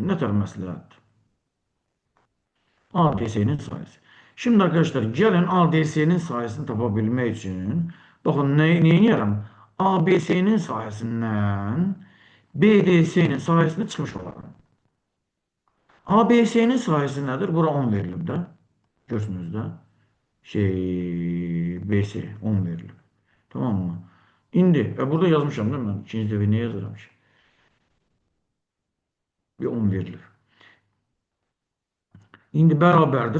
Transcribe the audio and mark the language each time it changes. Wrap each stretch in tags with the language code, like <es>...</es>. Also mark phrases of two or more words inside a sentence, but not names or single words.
<az>Ne tər məsləhətdir? ADS'nin sayısı.</az> <tr>Şimdi arkadaşlar gelin ADS'nin sayısını tapabilmek için bakın neyi yaram? ABS'nin sayısından BDS'nin sayısını çıkmış olalım. ABS'nin sayısı nedir?</tr> <az>Bura 10 verilib də. Görürsünüz də. BS 10 verilib.</az> <tr>Tamam mı?</tr> <az>İndi burada yazmışam</az> <tr>değil mi?</tr> <az>Ben ikinci dəfə niyə yazıram ki? Bir 10 verilir. İndi bərabərdir.</az>